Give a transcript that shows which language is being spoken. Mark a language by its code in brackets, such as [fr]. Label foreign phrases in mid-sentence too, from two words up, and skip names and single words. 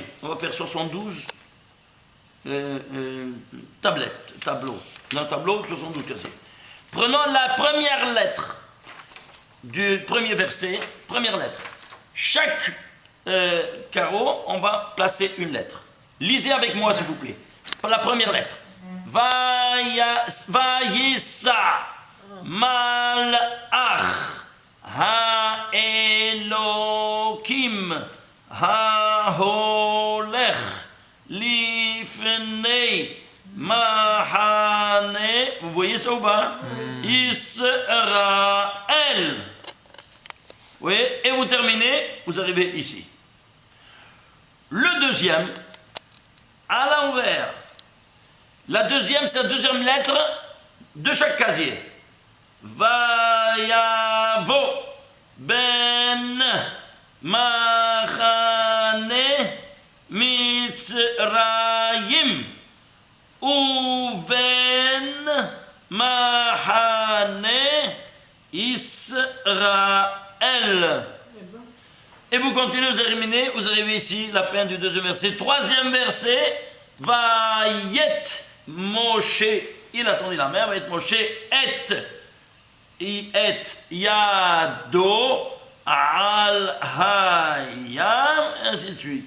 [fr] On va faire 72 tableaux. Dans le tableau, 72 casiers. Prenons la première lettre du premier verset, première lettre. Chaque carreau, on va placer une lettre. Lisez avec moi, s'il vous plaît. La première lettre. [he] ויסע מלאך האלהים ההלך לפני מחנה. [fr] Vous voyez ça ou pas? Israël. Oui, et vous terminez, vous arrivez ici. Le deuxième, à l'envers. La deuxième, c'est la deuxième lettre de chaque casier. [he] ויבא בין מחנה מצרים ובין מחנה ישראל. [fr] Et vous continuez, vous terminez, vous arrivez ici, la fin du deuxième verset. Troisième verset, [he] ויט משה, [fr] il a tendu la mer, [he] ויט משה את ידו על הים, [fr] ainsi de suite.